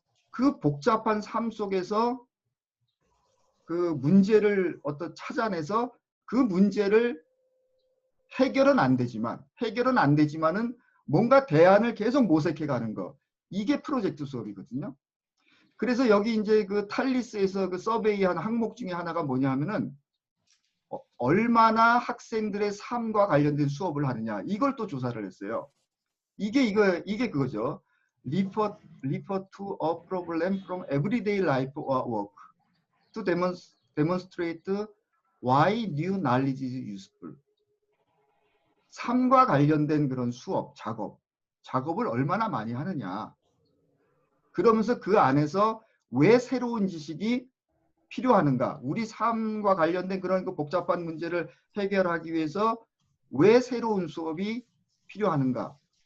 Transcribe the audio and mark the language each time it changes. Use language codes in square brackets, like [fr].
[ko] 그 복잡한 삶 속에서 그 문제를 찾아내서 그 문제를 해결은 안 되지만은 뭔가 대안을 계속 모색해 가는 거. 이게 프로젝트 수업이거든요. 그래서 여기 이제 그 탈리스에서 그 서베이한 항목 중에 하나가 뭐냐 하면은 얼마나 학생들의 삶과 관련된 수업을 하느냐. 이걸 또 조사를 했어요. 이게 그거죠. [en] Refer to a problem from everyday life or work to demonstrate why new knowledge is useful. [ko] 삶과 관련된 그런 수업, 작업을 얼마나 많이 하느냐. 그러면서 그 안에서 왜 새로운 지식이 필요하는가. 우리 삶과 관련된 그런 그 복잡한 문제를 해결하기 위해서 왜 새로운 수업이 필요하는가.